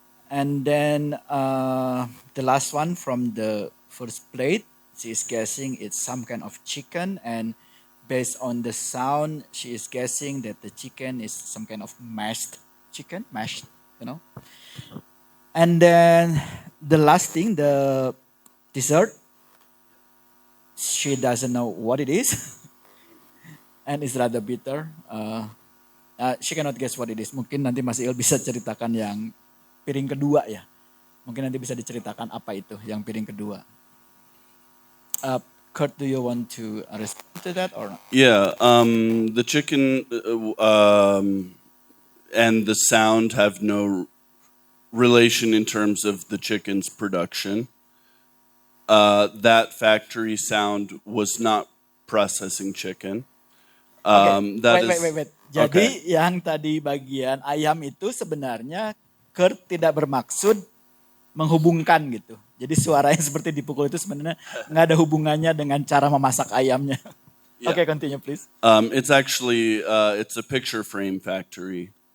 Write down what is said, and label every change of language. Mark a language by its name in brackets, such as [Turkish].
[English] And then the last one from the first plate, she is guessing it's some kind of chicken, and based on the sound, she is guessing that the chicken is some kind of mashed chicken, mashed, you know. And then the last thing, the dessert, she doesn't know what it is, and it's rather bitter. She cannot guess what it is. [Indonesian] Mungkin nanti Mas Il bisa ceritakan yang piring kedua ya. Mungkin nanti bisa diceritakan apa itu yang piring kedua. [English] Kurt, do you want to respond to that or not? Yeah, the chicken and the sound have no relation in terms of the chicken's production. That factory sound was not processing chicken. Wait. [Indonesian] Jadi yang tadi bagian ayam itu sebenarnya Kurt tidak bermaksud menghubungkan gitu. Jadi suara yang seperti dipukul itu sebenarnya nggak ada hubungannya dengan cara memasak ayamnya. [English] Yeah. Okay, continue please. It's actually it's a picture frame factory.